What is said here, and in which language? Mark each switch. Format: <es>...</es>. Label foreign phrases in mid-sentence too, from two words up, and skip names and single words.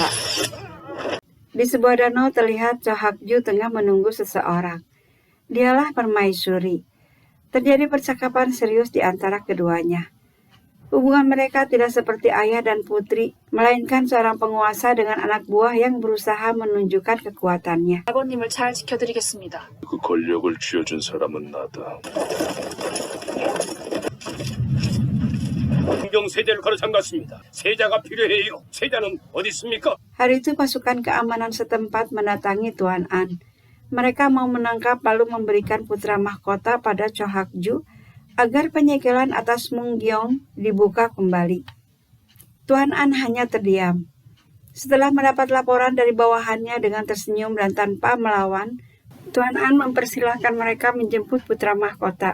<id>Di sebuah danau terlihat Cho Hak-ju tengah menunggu seseorang. Dialah permaisuri. Terjadi percakapan serius di antara keduanya. Hubungan mereka tidak seperti ayah dan putri, melainkan seorang penguasa dengan anak buah yang berusaha menunjukkan kekuatannya.</id> <ko>아버님을 잘 지켜드리겠습니다. 그 권력을 쥐어준 사람은 나다. 공경 세자를 걸어 잠갔습니다. 세자가 필요해요. 세자는 어디 있습니까?</ko> <id>Hari itu pasukan keamanan setempat mendatangi Tuan An. Mereka mau menangkap lalu memberikan putra mahkota pada Cho Hak-ju agar penyegelan atas Munggyong dibuka kembali. Tuan An hanya terdiam. Setelah mendapat laporan dari bawahannya dengan tersenyum dan tanpa melawan, Tuan An mempersilahkan mereka menjemput putra mahkota.</id>